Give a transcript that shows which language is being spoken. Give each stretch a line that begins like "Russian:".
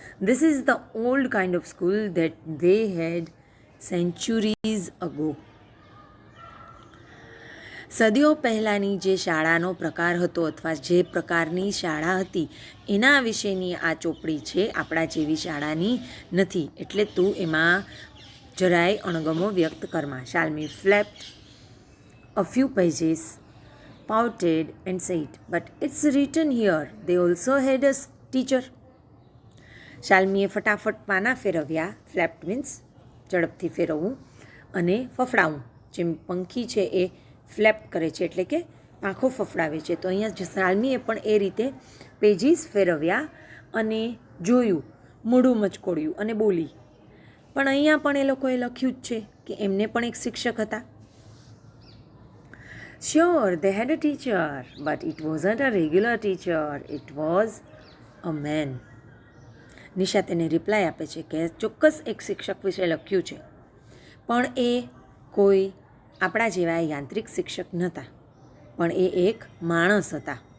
English: This is the old kind of school that they had centuries ago.
Gujarati: સદીઓ પહેલાંની જે શાળાનો પ્રકાર હતો અથવા જે પ્રકારની શાળા હતી એના વિશેની આ ચોપડી છે, આપણા જેવી શાળાની નથી. એટલે તું એમાં જરાય અણગમો વ્યક્ત કરમાં.
English: Shalmi flapped a few pages, pouted and said, "But it's written here. They also had a teacher."
Gujarati: શાલ્મીએ ફટાફટ પાના ફેરવ્યા. ફ્લેપ્ડ મીન્સ ઝડપથી ફેરવવું અને ફફડાવું. જેમ પંખી છે એ ફ્લેપ કરે છે એટલે કે પાંખો ફફડાવે છે. તો અહીંયા શાલ્મીએ પણ એ રીતે પેજીસ ફેરવ્યા અને જોયું, મોઢું મચકોડ્યું અને બોલી. પણ અહીંયા પણ એ લોકોએ લખ્યું જ છે કે એમને પણ એક શિક્ષક હતા.
English: Sure, they had a teacher, but it wasn't a regular teacher. It was a man.
Gujarati: Nisha તેને રિપ્લાય આપે છે કે ચોક્કસ એક શિક્ષક વિશે લખ્યું છે, પણ એ કોઈ આપણા જેવા યાંત્રિક શિક્ષક નહોતા, પણ એ એક માણસ હતા.